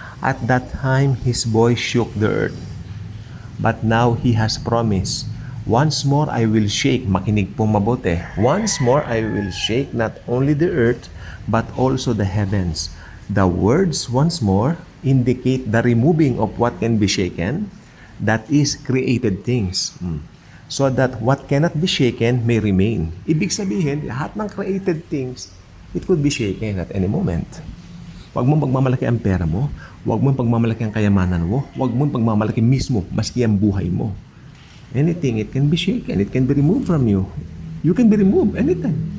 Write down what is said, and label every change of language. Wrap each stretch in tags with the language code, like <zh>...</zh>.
<en>At that time, His voice shook the earth. But now He has promised, once more I will shake,</en> <tl>makinig pong mabuti,</tl> <en>once more I will shake not only the earth, but also the heavens. The words once more indicate the removing of what can be shaken, that is created things, so that what cannot be shaken may remain.</en> <tl>Ibig sabihin, lahat ng</tl> <en>created things, it could be shaken at any moment.</en> <tl>Huwag mong pagmamalaki ang pera mo, huwag mong pagmamalaki ang kayamanan mo, huwag mong pagmamalaki mismo, maski ang buhay mo.</tl> <en>Anything, it can be shaken, it can be removed from you. You can be removed anytime.</en>